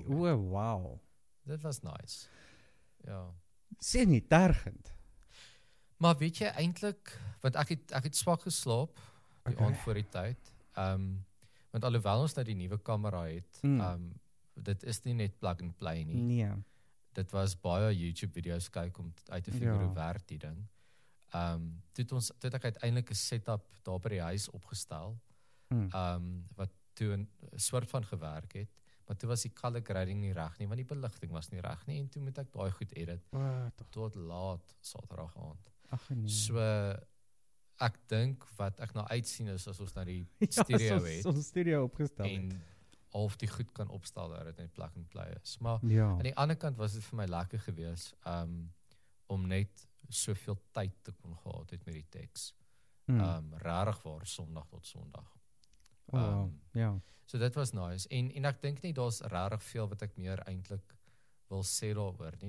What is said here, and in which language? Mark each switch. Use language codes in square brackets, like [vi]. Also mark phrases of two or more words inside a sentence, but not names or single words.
[af] deurgekom wow. Dit was nice. Ja. Sê nie tergend. Maar weet jy eintlik, want ek het swak geslaap die Okay. aand voor die tyd. Want alhoewel ons nou die nuwe kamera het, dit is nie net [en] plug and play [af] nie. Nee. Dit was baie YouTube video's kyk om uit te figure hoe werk die ding. Toe het ek uiteindelik 'n setup daar by die huis opgestel. Wat toe 'n soort van gewerk het, maar toe was die [en] color grading [af] nie reg nie, want die beligting was nie reg nie en toe moet ek daai goed edit tot laat Saterdag aand. Ag nee. So ek dink wat ek nou uitsien is as ons nou die studio het Ons studio opgestel en half die goed kan opstel dat dit net [en] plug and play [af] is. Maar Ja. aan die ander kant was dit vir my lekker geweest om net soveel tyd te kon gehad het met die teks. Rarig waar Sondag tot Sondag. Ja. So dit was nice en ek dink nie daar's regtig veel wat ek meer eintlik wil sê daaroor nie.